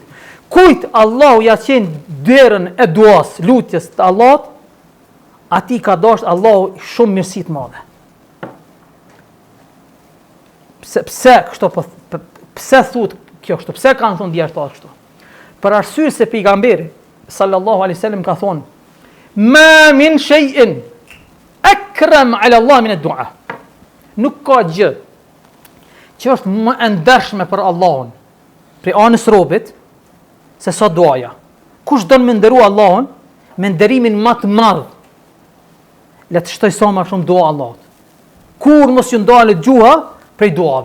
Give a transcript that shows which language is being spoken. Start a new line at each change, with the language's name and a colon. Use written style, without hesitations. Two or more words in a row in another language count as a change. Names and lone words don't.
Albanian: Kujt Allahu ja qen derën e duas, lutjes të Allahut, atij ka dashur Allahu shumë mirësi të mëdha. Pse kështu po pse thut kjo kështu? Pse kanë thonë dietarë kështu? Për arsye se pejgamberi
Arabic: صلى الله عليه وسلم
Albanian: ka thonë:
Arabic: "ما من شيء أكرم على الله من الدعاء."
Albanian: nuk ka gjë që është më e ndershme për Allahun prej anës robit se sa duaja. Kush don me nderu Allahun me nderimin më të madh, le të shtoj sa më shumë dua Allahut. Kur mos ju ndalet gjuha prej duave.